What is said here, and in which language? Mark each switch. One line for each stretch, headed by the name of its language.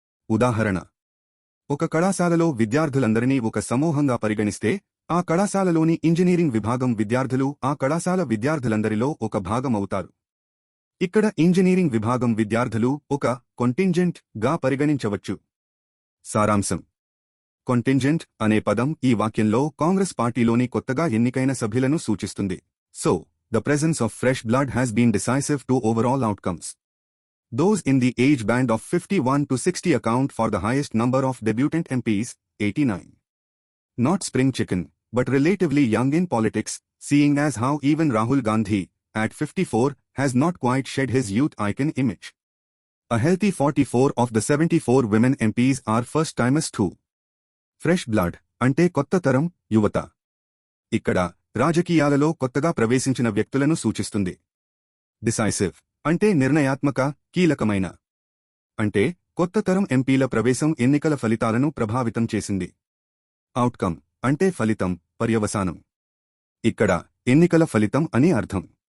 Telugu: ఉదాహరణ: ఒక కళాశాలలో విద్యార్థులందరినీ ఒక సమూహంగా పరిగణిస్తే ఆ కళాశాలలోని ఇంజనీరింగ్ విభాగం విద్యార్థులు ఆ కళాశాల విద్యార్థులందరిలో ఒక భాగం అవుతారు. ఇక్కడ ఇంజనీరింగ్ విభాగం విద్యార్థులు ఒక contingent గా పరిగణించవచ్చు. సారాంశం: contingent అనే పదం ఈ వాక్యంలో కాంగ్రెస్ పార్టీలోని కొత్తగా ఎన్నికైన సభ్యులను సూచిస్తుంది.
English: So, the presence of fresh blood has been decisive to overall outcomes. Those in the age band of 51 to 60 account for the highest number of debutant MPs, 89. Not spring chicken, but relatively young in politics, seeing as how even Rahul Gandhi, at 54, has not quite shed his youth icon image. A healthy 44 of the 74 women MPs are first-timers too.
Telugu: Fresh blood అంటే కొత్త తరం, యువత. ఇక్కడ రాజకీయాలలో కొత్తగా ప్రవేశించిన వ్యక్తులను సూచిస్తుంది. డిసైసివ్ అంటే నిర్ణయాత్మక, కీలకమైన. అంటే కొత్త తరం ఎంపీల ప్రవేశం ఎన్నికల ఫలితాలను ప్రభావితం చేసింది. అవుట్కమ్ అంటే ఫలితం, పర్యవసానం. ఇక్కడ ఎన్నికల ఫలితం అని అర్థం.